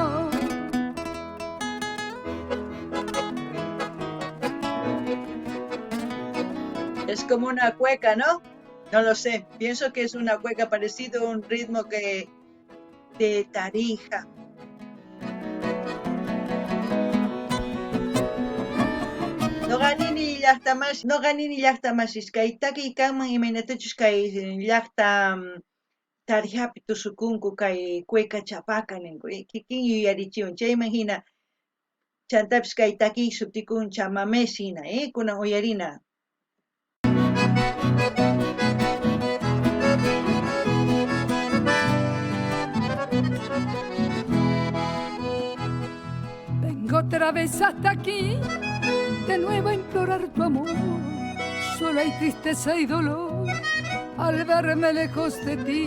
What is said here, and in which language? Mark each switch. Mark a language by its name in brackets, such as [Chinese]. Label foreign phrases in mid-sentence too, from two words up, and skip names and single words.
[Spanish] Es como una cueca, ¿no? No lo sé, pienso que es una cueca parecido a un ritmo que de Tarija. [Quechua] No ganini llaqtamasis kay taki kanman imaynatachus kay llaqta Tarijapi tusukunku kay cueca chapaca ninku kikin yuyarichiwan chay imagina chantapis kay taki subtikun chamamé sina kunan uyarina. [Spanish] Vengo otra vez hasta aquí, de nuevo a implorar tu amor. Solo hay tristeza y dolor al verme lejos de ti.